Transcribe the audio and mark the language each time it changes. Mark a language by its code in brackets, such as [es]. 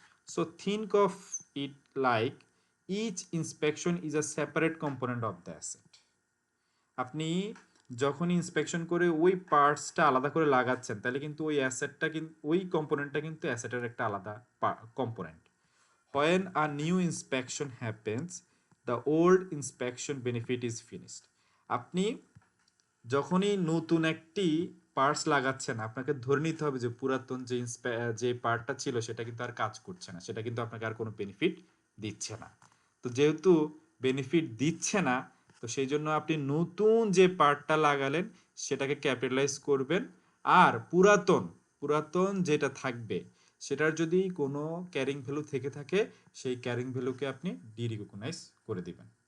[en] So think of it like each inspection is a separate component of the asset. [bn] আপনি যখন inspection করে ওই পার্টসটা আলাদা করে লাগাচ্ছেন, তাহলে কিন্তু ওই অ্যাসেটটা কিন্তু, ওই কম্পোনেন্টটা কিন্তু অ্যাসেটের একটা আলাদা component. [en] When a new inspection happens, the old inspection benefit is finished. [bn] আপনি যখনই নতুন একটি পার্টস লাগাচ্ছেন, আপনাকে ধরে নিতে হবে যে পুরাতন যে পার্টটা ছিল সেটা কিন্তু আর কাজ করছে না, সেটা কিন্তু আপনাকে আর কোনো বেনিফিট দিচ্ছে না। তো যেহেতু বেনিফিট দিচ্ছে না, তো সেই জন্য আপনি নতুন যে পার্টটা লাগালেন সেটাকে ক্যাপিটালাইজ করবেন, আর পুরাতন যেটা থাকবে সেটার যদি কোনো ক্যারিং ভ্যালু থেকে থাকে, সেই ক্যারিং ভ্যালুকে আপনি ডিরিকগনাইজ করে দিবেন।